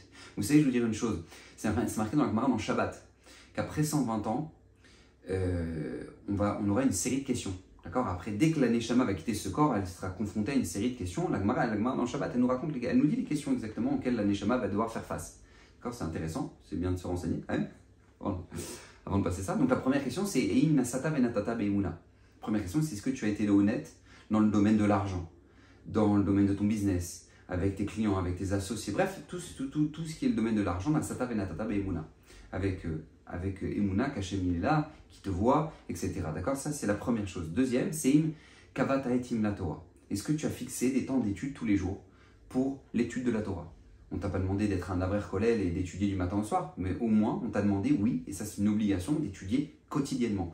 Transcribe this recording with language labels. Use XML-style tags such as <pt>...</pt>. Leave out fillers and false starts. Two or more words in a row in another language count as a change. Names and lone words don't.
<fr>Vous savez, je vais vous dire une chose, c'est marqué dans la Gemara dans Shabbat, qu'après 120 ans, on aura une série de questions. D'accord. Après, dès que la Neshama va quitter ce corps, elle sera confrontée à une série de questions. La Gemara dans le Shabbat, elle nous dit les questions exactement auxquelles la Neshama va devoir faire face. D'accord, c'est intéressant, c'est bien de se renseigner quand même, avant de passer ça. Donc la première question, c'est</fr> <he>אם נשאת ונתת באמונה.</he> <fr>Première question, c'est est-ce que tu as été honnête dans le domaine de l'argent, dans le domaine de ton business, avec tes clients, avec tes associés, bref, tout ce qui est le domaine de l'argent,</fr> <he>נשאת ונתת באמונה.</he> <fr>Avec Emuna, qu'Hachem il est là, qui te voit, etc. D'accord? Ça, c'est la première chose. Deuxième, c'est</fr> <he>אם קבעת עתים לתורה.</he> <fr>Est-ce que tu as fixé des temps d'études tous les jours pour l'étude de la Torah? On ne t'a pas demandé d'être un</fr> <he>אברך כולל</he> <fr>et d'étudier du matin au soir, mais au moins, on t'a demandé, oui, et ça c'est une obligation, d'étudier quotidiennement.</fr>